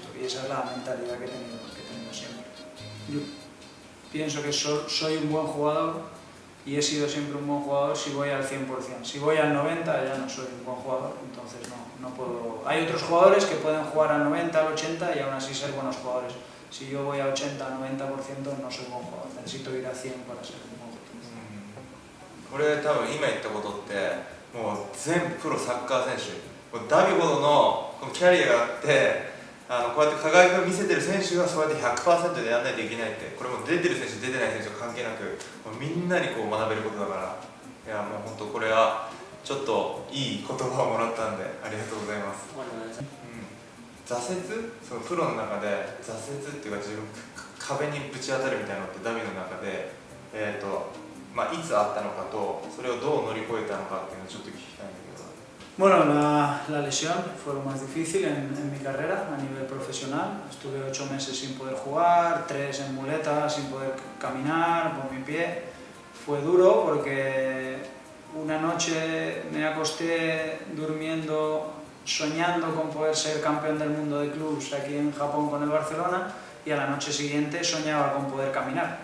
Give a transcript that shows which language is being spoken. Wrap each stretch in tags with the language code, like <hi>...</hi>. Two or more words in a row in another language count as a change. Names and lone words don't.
<es>Y esa es la mentalidad que he tenido siempre. Yo pienso que soy un buen jugador y he sido siempre un buen jugador si voy al 100%. Si voy al 90% ya no soy un buen jugador, entonces no puedo... Hay otros jugadores que pueden jugar al 90%, al 80% y aún así ser buenos jugadores. Si yo voy al 80-90% no soy un buen jugador, necesito ir a 100 para ser un buen jugador.</es> <ja>これ多分今言ったことってもう全プロサッカー選手、もうダビほどのこのキャリアがあってこうやって輝きを見せてる選手がそうやって 100% でやらないといけないって、これも出てる選手出てない選手関係なくもうみんなにこう学べることだから、いやもう本当これはちょっといい言葉をもらったんでありがとうございます。挫折、そのプロの中で挫折っていうか自分壁にぶち当たるみたいなのってダビの中でいつあったのかとそれをどう乗り越えたのかっていうのをちょっと聞きたいんだけど。</ja> <es>Bueno, la lesión fue lo más difícil en mi carrera a nivel profesional. Estuve 8 meses sin poder jugar, 3 en muletas, sin poder caminar por mi pie. Fue duro porque una noche me acosté durmiendo, soñando con poder ser campeón del mundo de clubs aquí en Japón con el Barcelona y a la noche siguiente soñaba con poder caminar.</es>